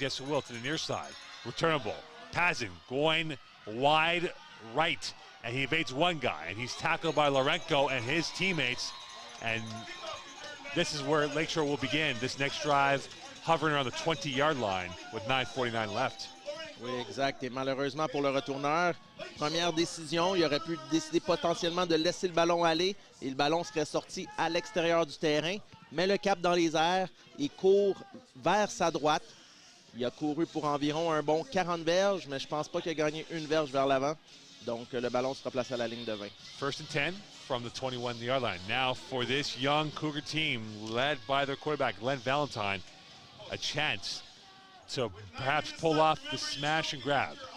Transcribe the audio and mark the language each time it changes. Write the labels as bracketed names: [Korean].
[English] Yes, it will, to the near side. Returnable. Pazin going wide right. And he evades one guy. And he's tackled by Lorenko and his teammates. And this is where Lakeshore will begin this next drive, hovering around the 20-yard line with 9:49 left. [French] Oui, exact. Et malheureusement pour le retourneur, première décision, il aurait pu décider potentiellement de laisser le ballon aller et le ballon serait sorti à l'extérieur du terrain. met le cap dans les airs et court vers sa droite. Il a couru pour environ un bon 40 verges, mais je pense pas qu'il a gagné une verge vers l'avant. Donc, le ballon sera placé à la ligne de 20. [English] First and 10 from the 21-yard line. Now for this young Cougar team, led by their quarterback, Glenn Valentine, a chance to perhaps pull off the smash and grab.